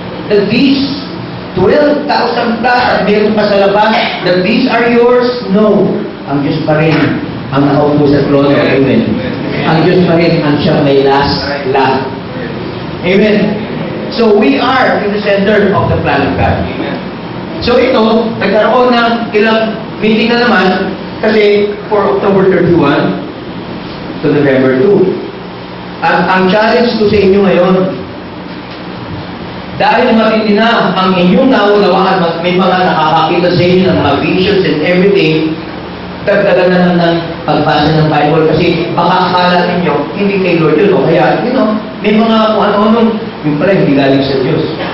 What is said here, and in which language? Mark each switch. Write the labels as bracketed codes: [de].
[en] That these 12,000 plus [tl] at meron pa sa labas, [en] that these are yours? [tl] No. Ang Diyos pa rin ang nakaupo sa trono. Amen. Ang Diyos pa rin ang siyang may last laugh. Amen. [en] So we are in the center of the plan of God. So [tl] ito, nagkaroon ng ilang meeting na naman kasi [en] for October 31 to November 2. [tl] At ang challenge ko sa inyo ngayon, dahil matindi na ang inyong naunawaan at may mga nakakakita sa inyo ng mga [en] visions and everything, [tl] dagdagan na ng pagbasa ng Bible kasi baka akala ninyo, hindi kay Lord yun. O kaya, may mga kung ano-anong, yung pala hindi galing sa Diyos.